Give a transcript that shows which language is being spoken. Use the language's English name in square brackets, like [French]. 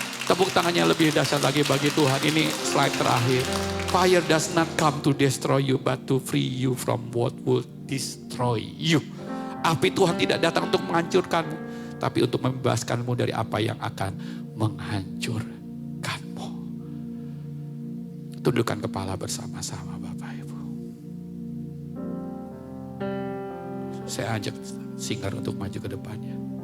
[Indonesian] Tepuk tangannya lebih dahsyat lagi bagi Tuhan. Ini slide terakhir. [English] Fire does not come to destroy you, but to free you from what will destroy you. [Indonesian] Api Tuhan tidak datang untuk menghancurkanmu, tapi untuk membebaskanmu dari apa yang akan menghancurkanmu. Tundukkan kepala bersama-sama Bapak Ibu. Saya ajak singer untuk maju ke depannya.